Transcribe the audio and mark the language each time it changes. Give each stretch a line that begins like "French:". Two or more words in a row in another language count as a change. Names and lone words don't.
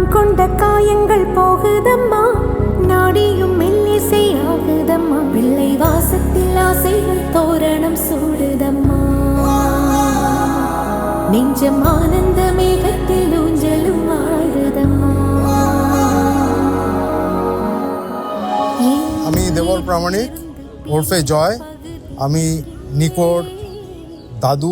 Tamil: கொண்ட காயங்கள் போகுதம்மா, நாடியும் மெல்லிசை ஆகுதம்மா, பிள்ளை வாசத்தில் ஆசைகள் தோரணம் சூடுதம்மா, நெஞ்சம் ஆனந்த மேகத்தில் ஊஞ்சலும் ஆடுதம்மா।
Bangla: আমি দেবর প্রামাণিক ওরফে জয়। আমি নিকোর দাদু।